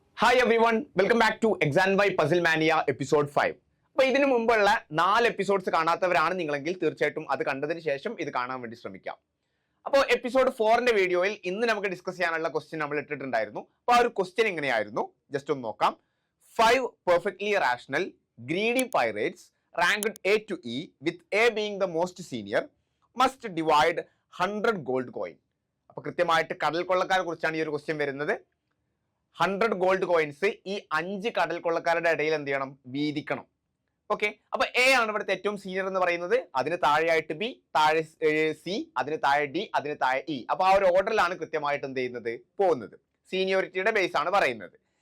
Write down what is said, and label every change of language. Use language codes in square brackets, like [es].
[en] Hi everyone, welcome back to exam Y puzzle mania episode 5. [ml] അപ്പോൾ ഇതിനു മുമ്പുള്ള 4 episodes കാണാത്തവരാണ് നിങ്ങളെങ്കിൽ തീർച്ചയായിട്ടും അത് കണ്ടതിന് ശേഷം ഇത് കാണാൻ വേണ്ടി ശ്രമിക്കാം. അപ്പോൾ എപ്പിസോഡ് 4ന്റെ വീഡിയോയിൽ ഇന്ന് നമുക്ക് ഡിസ്കസ് ചെയ്യാനുള്ള ക്വസ്റ്റ്യൻ നമ്മൾ ഇട്ടിട്ടുണ്ടായിരുന്നു. അപ്പോൾ ആ ഒരു ക്വസ്റ്റ്യൻ എങ്ങനെയായിരുന്നു ജസ്റ്റ് ഒന്ന് നോക്കാം. [en] 5 perfectly rational greedy pirates ranked A to E with A being the most senior must divide 100 gold coin. [ml] അപ്പോൾ കൃത്യമായിട്ട് കടൽ കൊള്ളക്കാരെ കുറിച്ചാണ് ഈ ഒരു ക്വസ്റ്റ്യൻ വരുന്നത്. 100 ഗോൾഡ് കോയിൻസ് ഈ 5 കടൽ കൊള്ളക്കാരുടെ ഇടയിൽ എന്ത് ചെയ്യണം, വീതിക്കണം. ഓക്കെ, അപ്പൊ എ ആണ് ഇവിടുത്തെ ഏറ്റവും സീനിയർ എന്ന് പറയുന്നത്, അതിന് താഴെയായിട്ട് ബി, താഴെ സി, അതിന് താഴെ ഡി, അതിന് താഴെ ഇ. അപ്പൊ ആ ഒരു ഓർഡറിലാണ് കൃത്യമായിട്ട് എന്ത് ചെയ്യുന്നത്, പോകുന്നത്. സീനിയോറിറ്റിയുടെ ബേസ് ആണ് പറയുന്നത്.